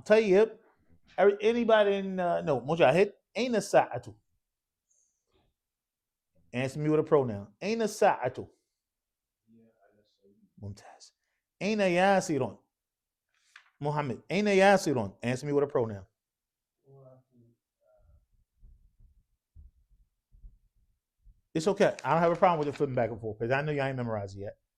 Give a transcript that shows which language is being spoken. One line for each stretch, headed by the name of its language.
English: طيب anybody in no مجاهد
Arabic: أين الساعة؟
English: Answer me with a pronoun.
Arabic: أين الساعة؟ ممتاز. أين ياسر؟ Muhammad. أين ياسر?
English: Answer me with a pronoun. It's okay. I don't have a problem with it flipping back and forth because I know y'all ain't memorized it yet.